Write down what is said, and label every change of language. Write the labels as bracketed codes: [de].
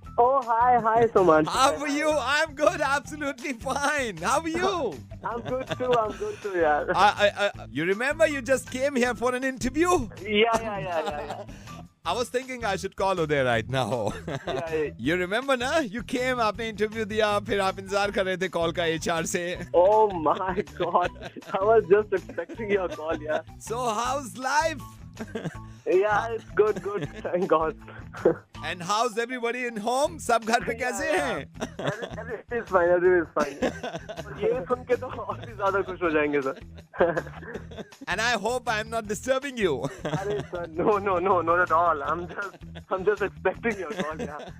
[en] Oh, hi, Suman. How are you? I'm good, absolutely fine. How are you? I'm good too, yeah. You remember you just came here for an interview? Yeah. I was thinking I should call Uday right now. Yeah. You remember ना? You came, [hi] आपने interview दिया, फिर आप इंतजार कर रहे थे call का HR से. [en] Oh my God. I was just expecting your call, yeah. So how's life? Yeah, it's good. Thank God. And how's everybody in home? [hi] सब घर पे कैसे हैं? [en] Everything is fine. [hi] और ये सुन के तो और भी ज्यादा खुश हो जाएंगे sir. [en] And I hope I'm not disturbing you. [hi] अरे sir, [en] no, not at all. I'm just expecting your call, yeah.